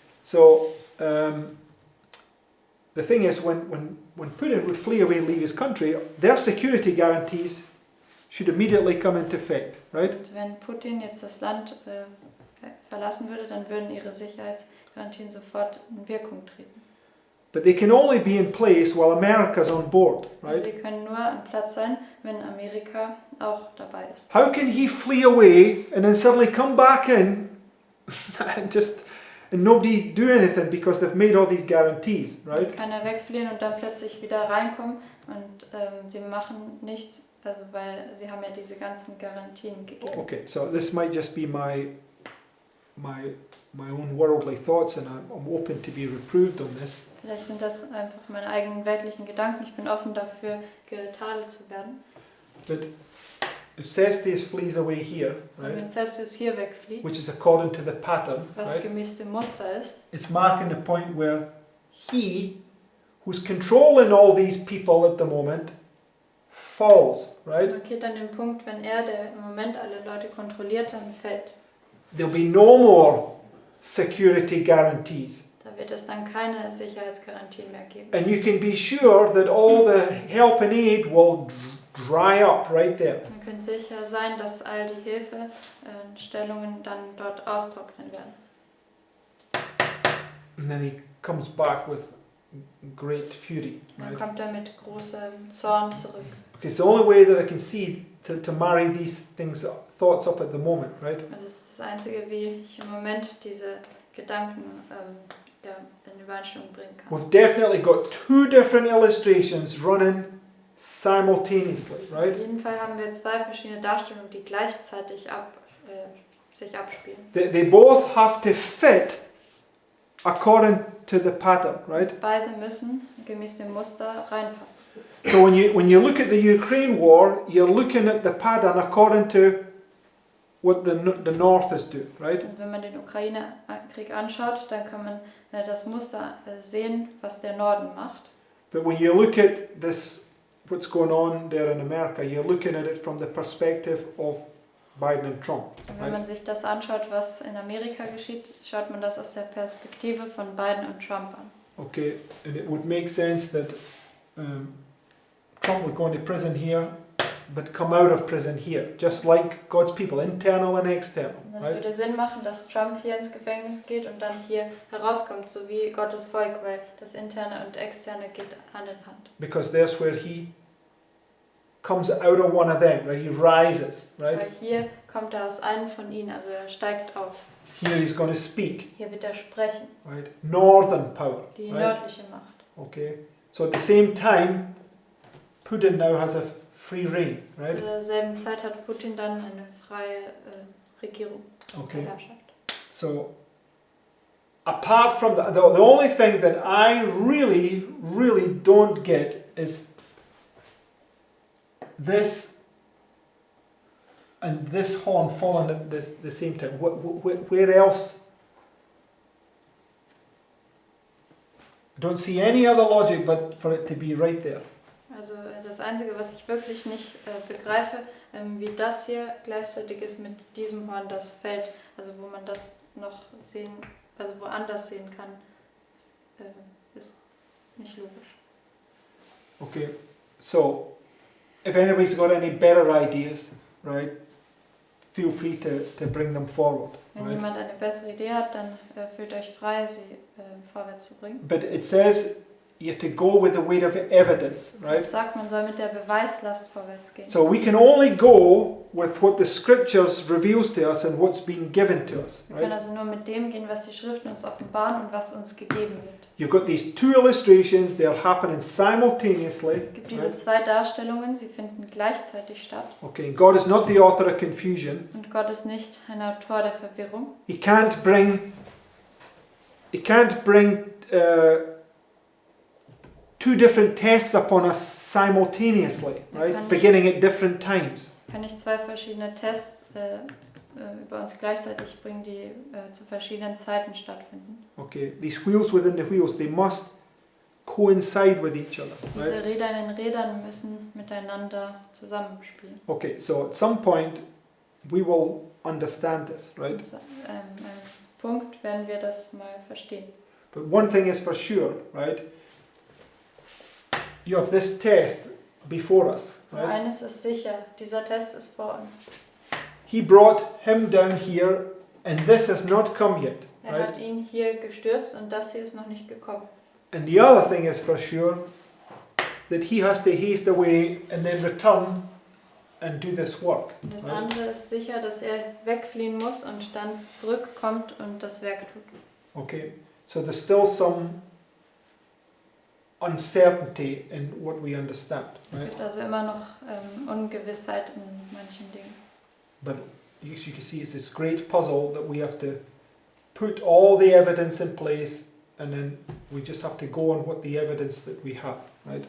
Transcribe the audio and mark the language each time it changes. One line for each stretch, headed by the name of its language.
English: So the thing is, when Putin would flee away and leave his country, their security guarantees should immediately come into effect, right?
German: Und wenn Putin jetzt das Land verlassen würde, dann würden ihre Sicherheitsgarantien sofort in Wirkung treten.
English: But they can only be in place while America's on board, right?
German: Sie können nur an Platz sein, wenn Amerika auch dabei ist.
English: How can he flee away and then suddenly come back in and nobody do anything because they've made all these guarantees, right?
German: Wie kann er wegfliehen und dann plötzlich wieder reinkommen und sie machen nichts, also weil sie haben ja diese ganzen Garantien gegeben.
English: Okay, so this might just be my own worldly thoughts, and I'm open to be reproved on this.
German: Vielleicht sind das einfach meine eigenen weltlichen Gedanken. Ich bin offen dafür, getadelt zu werden.
English: But if Cestes flees away here,
German: Und wenn
English: right,
German: Celsius hier wegfliegt,
English: which is according to the pattern,
German: was
English: right,
German: gemäß dem Muster ist,
English: it's marking the point where he, who's controlling all these people at the moment, falls, right?
German: markiert dann den Punkt, wenn er, der im Moment alle Leute kontrolliert, dann fällt.
English: There'll be no more security guarantees.
German: Da wird es dann keine Sicherheitsgarantien mehr geben.
English: And you can be sure that all the help and aid will dry up right there.
German: Man kann sicher sein, dass all die Hilfestellungen dann dort austrocknen werden.
English: And then he comes back with great fury,
German: Dann
English: right?
German: kommt er mit großem Zorn zurück.
English: Okay, it's the only way that I can see to marry these thoughts up at the moment, right?
German: Das ist das Einzige, wie ich im Moment diese Gedanken in Übereinstimmung bringen kann.
English: We've definitely got two different illustrations running simultaneously,
German: Auf
English: right?
German: jeden Fall haben wir zwei verschiedene Darstellungen, die gleichzeitig sich abspielen.
English: They both have to fit according to the pattern, right?
German: Beide müssen gemäß dem Muster reinpassen.
English: So when you look at the Ukraine war, you're looking at the pattern according to what the North is doing, right?
German: Und wenn man den Ukraine-Krieg anschaut, dann kann man das Muster sehen, was der Norden macht.
English: But when you look at this, what's going on there in America, you're looking at it from the perspective of Biden and Trump,
German: Und wenn
English: right?
German: man sich das anschaut, was in Amerika geschieht, schaut man das aus der Perspektive von Biden und Trump an.
English: Okay, and it would make sense that Trump would go into prison here, but come out of prison here, just like God's people, internal and external,
German: Und das
English: right?
German: würde Sinn machen, dass Trump hier ins Gefängnis geht und dann hier herauskommt, so wie Gottes Volk, weil das Interne und Externe geht Hand in Hand.
English: Because that's where he comes out of one of them, right? He rises, right?
German: Weil hier kommt er aus einem von ihnen, also er steigt auf.
English: Here he's going to speak,
German: Hier wird er sprechen,
English: right? Northern power,
German: die
English: right?
German: nördliche Macht.
English: Okay. So at the same time, Putin now has a free reign, right?
German: Zu derselben Zeit hat Putin dann eine freie Regierung,
English: Okay.
German: Herrschaft.
English: So apart from the only thing that I really don't get is this and this horn falling at the same time. Where else I don't see any other logic but for it to be right there.
German: Also das Einzige, was ich wirklich nicht begreife, wie das hier gleichzeitig ist mit diesem Horn, das fällt, also wo man das noch sehen, also woanders sehen kann, ist nicht logisch.
English: Okay, so if anybody's got any better ideas, right, feel free to bring them forward.
German: Wenn
English: Right?
German: jemand eine bessere Idee hat, dann fühlt euch frei, sie vorwärts zu bringen.
English: But it says you have to go with the weight of evidence, right?
German: Es sagt, man soll mit der Beweislast vorwärts gehen.
English: So we can only go with what the scriptures reveals to us and what's been given to us,
German: Wir können
English: right?
German: also nur mit dem gehen, was die Schriften uns offenbaren und was uns gegeben wird.
English: You've got these two illustrations, they're happening simultaneously.
German: Es gibt diese
English: Right?
German: zwei Darstellungen, sie finden gleichzeitig statt.
English: Okay, God is not the author of confusion.
German: Und Gott ist nicht ein Autor der Verwirrung.
English: He can't bring two different tests upon us simultaneously, right? Beginning at different times.
German: Kann ich zwei verschiedene Tests über uns gleichzeitig bringen, die zu verschiedenen Zeiten stattfinden.
English: Okay, these wheels within the wheels, they must coincide with each other,
German: Diese
English: right?
German: Räder in den Rädern müssen miteinander zusammenspielen.
English: Okay, so at some point we will understand this, right?
German: Und einem Punkt werden wir das mal verstehen.
English: But one thing is for sure, right? You have this test before us,
German: Aber
English: right?
German: eines ist sicher, dieser Test ist vor uns.
English: He brought him down here and this has not come yet,
German: Er
English: right?
German: hat ihn hier gestürzt und das hier ist noch nicht gekommen.
English: And the other thing is for sure that he has to haste away and then return and do this work.
German: Und das
English: Right?
German: andere ist sicher, dass er wegfliehen muss und dann zurückkommt und das Werk tut.
English: Okay, so there's still some uncertainty in what we understand,
German: Es
English: right?
German: gibt also immer noch Ungewissheit in manchen Dingen.
English: But you can see it's this great puzzle that we have to put all the evidence in place and then we just have to go on what the evidence that we have, right?